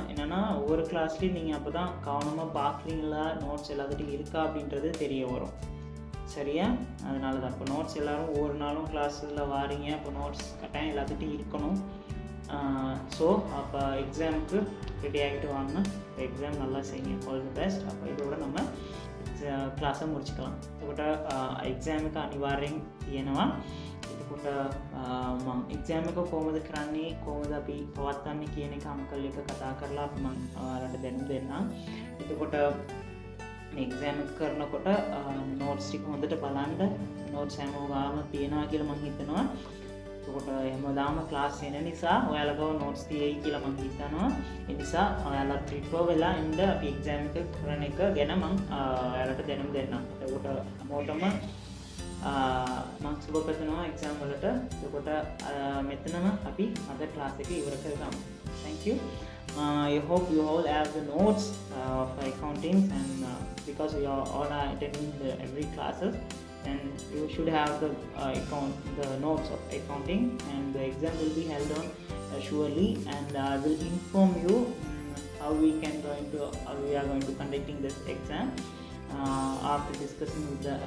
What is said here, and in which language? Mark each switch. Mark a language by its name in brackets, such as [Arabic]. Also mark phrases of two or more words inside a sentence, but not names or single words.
[Tamil] என்னென்னா ஒவ்வொரு கிளாஸ்லேயும் நீங்கள் அப்போ தான் கவனமாக பார்க்குறீங்களா, நோட்ஸ் எல்லாத்துட்டையும் இருக்கா அப்படின்றது தெரிய வரும். சரியா, அதனால தான் இப்போ நோட்ஸ் எல்லோரும் ஒவ்வொரு நாளும் கிளாஸில் வாரீங்க. அப்போ நோட்ஸ் கட்டாயம் எல்லாத்துட்டையும் இருக்கணும். ஸோ அப்போ எக்ஸாமுக்கு ரெடி ஆகிட்டு வாங்க. இப்போ எக்ஸாம் நல்லா செய்யுங்க. [English] All the best. [Tamil] அப்போ இதோட நம்ம கிளாஸ் முடிச்சுக்கலாம். [Sinhala] එතකොට එක්සෑම් එක අනිවාර්යෙන් තියෙනවා. එතකොට මම එක්සෑම් එක කොහොමද කරන්නේ, කොහොමද අපි පවත්වන්නේ කියන එක අංකල් එක කතා කරලා මම ඔයාලට දැනුම් දෙන්නම්. එතකොට මේ එක්සෑම් එක කරනකොට නෝට්ස් ටික හොඳට බලන්න. නෝට්ස් හැමෝගාම තියෙනවා කියලා මම හිතනවා. එතකොට හැමදාම ක්ලාස් එන නිසා ඔයාලගව නෝට්ස් තියෙයි කියලා මම හිතනවා. ඒ නිසා ඔයාලා ප්‍රිපේර් වෙලා ඉන්න අපි එක්සෑම් එක කරන එක ගැන මම ඔයාලට දැනුම් දෙන්නම්. එතකොට හැමෝටම මම සුබ පතනවා එක්සෑම් වලට. එතකොට මෙතනම අපි අද ක්ලාස් එක ඉවර කරගමු. [English] Thank you. I hope you all have the notes of accounting and because we are all attending every classes, and you should have the notes of accounting, and the exam will be held on surely, and I will inform you how we are going to conducting this exam after discussing with the